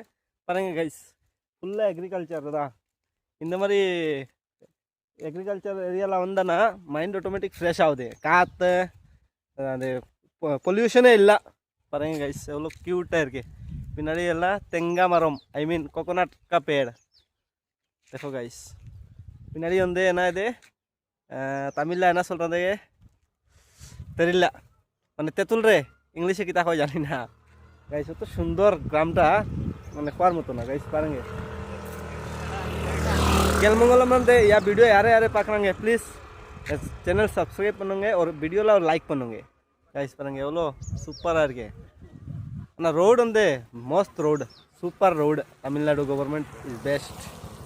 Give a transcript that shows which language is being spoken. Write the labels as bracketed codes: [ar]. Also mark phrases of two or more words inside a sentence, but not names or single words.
[ta] பாருங்க கைஸ், ஃபுல்லாக அக்ரிகல்ச்சர் தான். இந்த மாதிரி அக்ரிகல்ச்சர் ஏரியாவில் வந்தானா [en] mind automatic fresh [ta] ஆகுது. காற்று அது பொல்யூஷனே இல்லை. பாருங்க கைஸ் எவ்வளோ க்யூட்டாக இருக்குது. பின்னாடி எல்லாம் தேங்காய் மரம், [en] I mean coconut [hi] का पेड़. [ta] देखो गाइस பின்னாடி வந்து என்ன இது தமிழில் என்ன சொல்கிறது தெரியல, [bn] মানে তেঁতুল রে ইংলিশে কিতা হয় জানি না গাইস। অত সুন্দর গ্রামটা মানে খোয়ার মতো না গাইস। [ta] பாருங்க கெல்மங்கலம் வந்து யா வீடியோ யாரே யாரே பார்க்குறாங்க [en] please channel subscribe [ta] பண்ணுங்க, ஒரு வீடியோவில் ஒரு லைக் பண்ணுங்க गाइस। பாருங்க எவ்வளோ சூப்பராக இருக்கு. ஆனால் ரோடு வந்து [en] most road, super road. தமிழ்நாடு government is best.